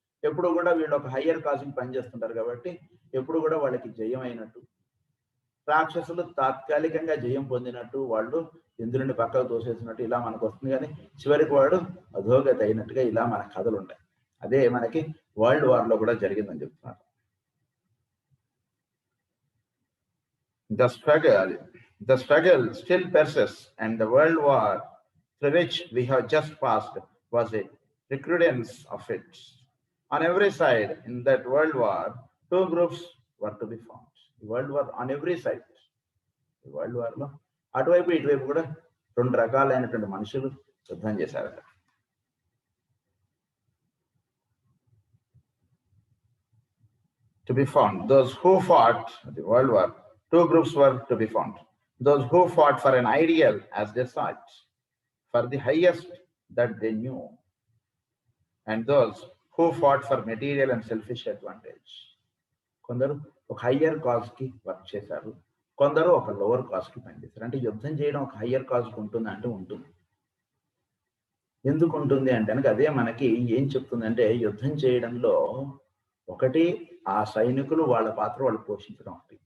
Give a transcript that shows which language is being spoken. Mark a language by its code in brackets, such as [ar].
[te] ఎప్పుడు కూడా వీళ్ళు ఒక హయ్యర్ కాజ్కి పనిచేస్తుంటారు కాబట్టి ఎప్పుడు కూడా వాళ్ళకి జయం అయినట్టు, రాక్షసులు తాత్కాలికంగా జయం పొందినట్టు, వాళ్ళు ఇంద్రుడిని పక్కకు తోసేసినట్టు ఇలా మనకు వస్తుంది, కానీ చివరికి వాడు అధోగతి అయినట్టుగా ఇలా మన కథలు ఉంటాయి. అదే మనకి వరల్డ్ వార్లో కూడా జరిగిందని చెప్తున్నారు. [en] The struggle still persists, and the world war through which we have just passed was a recrudescence of it. On every side in that world war, two groups were to be found. The world war on every side. The world war [te] lo అటువైపు ఇటువైపు కూడా రెండు రకాలైనటువంటి మనుషులు యుద్ధం చేశారట. [en] To be found, those who fought the world war, two groups were to be found. Those who fought for an ideal as they saw it, for the highest that they knew, and those who fought for material and selfish advantage. [te] కొందరు ఒక higher కాజ్కి work చేశారు, కొందరు ఒక lower కాజ్కి పనిచేశారు. అంటే యుద్ధం చేయడం ఒక హయ్యర్ కాజ్కి ఉంటుంది అంటే ఉంటుంది. ఎందుకు ఉంటుంది అంటే కనుక అదే మనకి ఏం చెప్తుందంటే, యుద్ధం చేయడంలో ఒకటి ఆ సైనికులు వాళ్ళ పాత్ర వాళ్ళు పోషించడం ఒకటి.